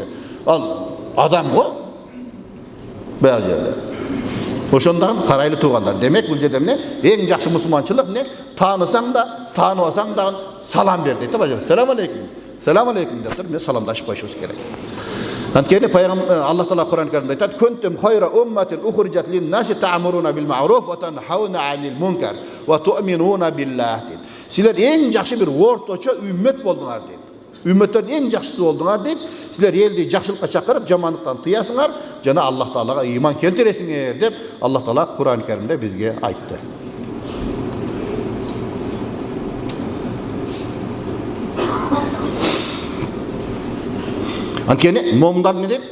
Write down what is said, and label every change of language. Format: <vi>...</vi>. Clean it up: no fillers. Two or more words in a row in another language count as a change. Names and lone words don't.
<ky>Ал адам го баягы жерде. Ошондон карайлы туугандар. Демек бул жерде эмне? Эң жакшы мусулманчылык эмне? Таанысаң да, тааныбасаң да салам бер дейт да баягы.</ky> <ar>"سلام عليكم. سلام عليكم"</ar> <ky>деп туруп, саламдашып коюшубуз керек. Анткени пайгамбар Аллах Таала Кур'ан Каримде айтат:</ky> <ar>"كنتم خير أمة أخرجت للناس تأمرون بالمعروف وتنهون عن المنكر وتؤمنون بالله."</ar> <ky>Силер эң жакшы бир орточо үммөт болдуңар дейт. Үммөттөрдүн эң жакшысы болдуңар дейт. Силер элди жакшылыкка чакырып, жамандыктан тыясыңар жана Аллах Таалага ыйман келтиресиңер деп Аллах Таала Кур'ан Каримде бизге айтты. Анткени момундар эмне дейт?</ky>